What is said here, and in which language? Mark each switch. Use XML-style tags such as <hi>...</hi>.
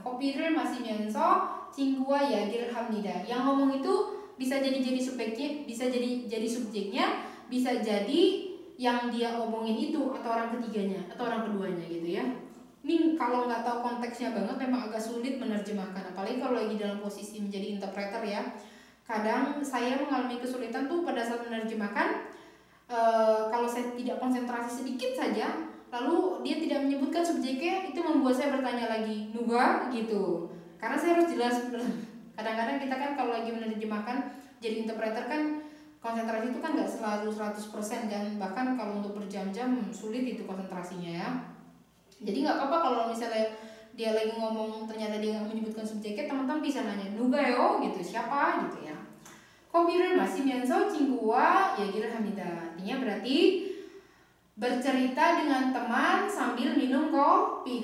<ko>커피를 마시면서 친구와 이야기를 합니다.</ko> <id>Yang ngomong itu bisa jadi subjeknya, bisa jadi subjeknya, bisa jadi yang dia omongin itu atau orang ketiganya atau orang keduanya gitu ya. Ini kalau nggak tahu konteksnya banget memang agak sulit menerjemahkan, apalagi kalau lagi dalam posisi menjadi interpreter ya. Kadang saya mengalami kesulitan tuh pada saat menerjemahkan. Kalau saya tidak konsentrasi sedikit saja, lalu dia tidak menyebutkan subjeknya, itu membuat saya bertanya lagi, nuga gitu. Karena saya harus jelas. Kadang-kadang kita kan kalau lagi menerjemahkan jadi interpreter kan konsentrasi itu kan nggak selalu 100% kan, bahkan kalau untuk berjam-jam sulit itu konsentrasinya ya. Jadi nggak apa-apa kalau misalnya dia lagi ngomong ternyata dia nggak menyebutkan subjeknya, teman-teman bisa nanya</id> <ko>누가요</ko> <id>gitu, siapa gitu ya.</id> <ko>커피를 마시면서 친구와 얘기를 합니다.</ko> <id>Artinya berarti bercerita dengan teman sambil minum kopi.</id>